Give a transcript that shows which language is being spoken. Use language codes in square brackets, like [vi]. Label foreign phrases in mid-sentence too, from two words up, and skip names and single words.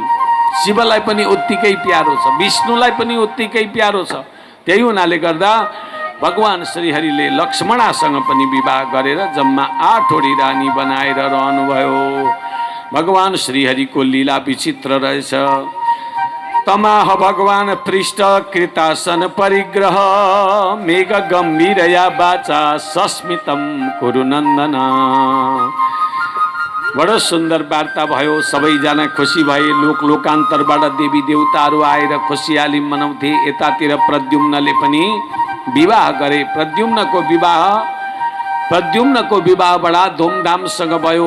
[ne] शिवलाई पनि उत्तिकै प्यारो छ, विष्णुलाई पनि उत्तिकै प्यारो छ। त्यही हुनाले गर्दा भगवान श्रीहरिले लक्ष्मणासँग पनि विवाह गरेर जम्मा 8 ओडी रानी बनाएर रहनुभयो। भगवान श्रीहरिको लीला विचित्र रहेछ। [sa] तमाह भगवान पृष्ठ कृतासन परिग्रह मेघ गम्भीरया वाचा सस्मितम कुरुनन्दन। [ne] बडो सुन्दर वार्ता भयो। सबैजना खुसी भए। लोकान्तरबाट देवी देवताहरू आएर खुसियाली मनाउँथे। यतातिर प्रद्युम्नले पनि विवाह गरे। प्रद्युम्नको विवाह बडा धुमधामसँग भयो।